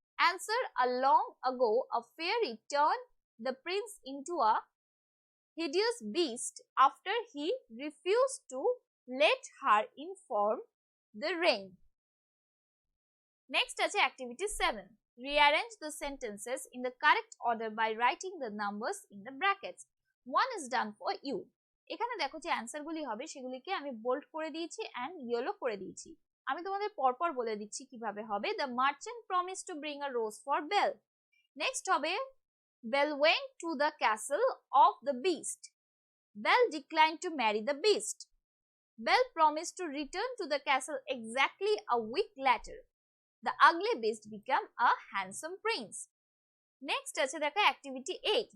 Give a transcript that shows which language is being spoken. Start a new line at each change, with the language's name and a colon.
English: Answer, a long ago a fairy turned the prince into a hideous beast after he refused to let her inform the ring. Next আছে activity 7. Rearrange the sentences in the correct order by writing the numbers in the brackets. One is done for you.
Bangla: এখানে দেখো যে অ্যান্সারগুলি হবে সেগুলিকে আমি bold করে দিয়েছি and yellow করে দিয়েছি। আমি তোমাদের পরপর বলে দিচ্ছি কিভাবে হবে।
English: The merchant promised to bring a rose for Belle. Next হবে Belle went to the castle of the beast. Belle declined to marry the beast. Belle promised to return to the castle exactly a week later. The ugly beast became a handsome prince. Next
Bangla: আছে দেখো
English: activity 8.